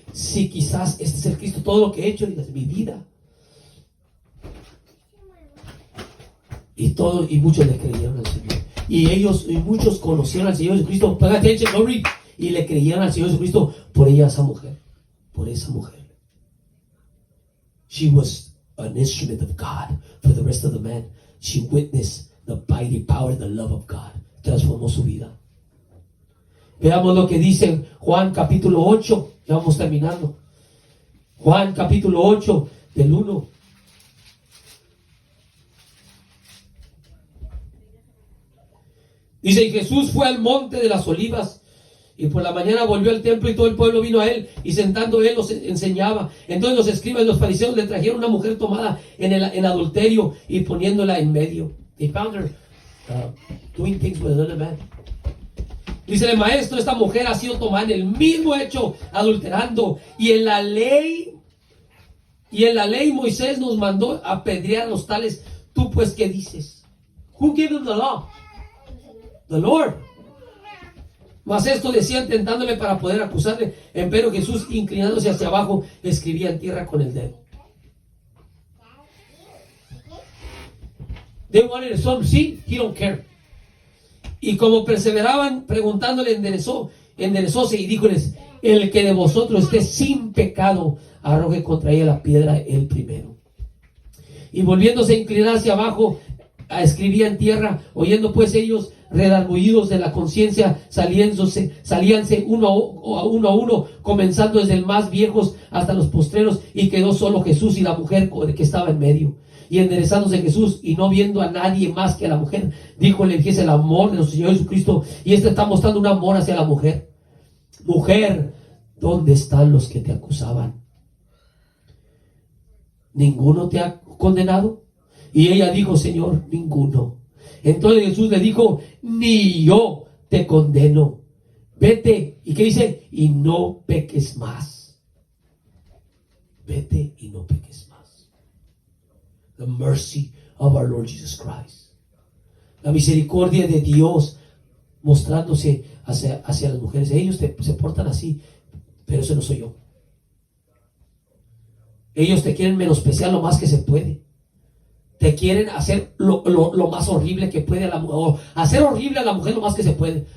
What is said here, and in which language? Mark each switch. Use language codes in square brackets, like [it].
[es] si quizás este es el Cristo, todo lo que he hecho en mi vida. Y muchos le creyeron al Señor. Y muchos conocieron al Señor Jesucristo. [en] Pay attention, no read. [es] Y le creyeron al Señor Jesucristo por esa mujer. Por esa mujer. [en] She was an instrument of God for the rest of the men. She witnessed the mighty power and the love of God. [es] Transformó su vida. Veamos lo que dice Juan capítulo 8. Ya vamos terminando. Juan capítulo 8 del 1. Dice, y Jesús fue al monte de las olivas, y por la mañana volvió al templo, y todo el pueblo vino a él, y sentando él los enseñaba. Entonces los escribas y los fariseos le trajeron una mujer tomada en adulterio, y poniéndola en medio. [en] They found her doing things with another man. [es] Dice el maestro, esta mujer ha sido tomada en el mismo hecho, adulterando. Y en la ley Moisés nos mandó apedrear a los tales. ¿Tú pues qué dices? [en] Who gave them the law? The Lord. [es] Mas esto decían tentándole para poder acusarle. Empero Jesús, inclinándose hacia abajo, escribía en tierra con el dedo. [en] They wanted some seed, he don't care. [es] Y como perseveraban preguntándole, enderezóse y díjoles, el que de vosotros esté sin pecado, arroje contra ella la piedra el primero. Y volviéndose a inclinar hacia abajo, escribía en tierra. Oyendo pues ellos, redargüidos de la conciencia, salíanse uno a uno, comenzando desde el más viejos hasta los postreros, y quedó solo Jesús y la mujer que estaba en medio. Y enderezándose Jesús, y no viendo a nadie más que a la mujer, díjole, fíjese el amor de nuestro Señor Jesucristo. Y está mostrando un amor hacia la mujer. Mujer, ¿dónde están los que te acusaban? ¿Ninguno te ha condenado? Y ella dijo, Señor, ninguno. Entonces Jesús le dijo, ni yo te condeno. Vete. ¿Y qué dice? Y no peques más. Vete y no peques más. [en] The mercy of our Lord Jesus Christ. [es] La misericordia de Dios mostrándose hacia las mujeres. Ellos se portan así, pero ese no soy yo. Ellos te quieren menospreciar lo más que se puede. Te quieren hacer lo más horrible que puede a la mujer, o hacer horrible a la mujer lo más que se puede.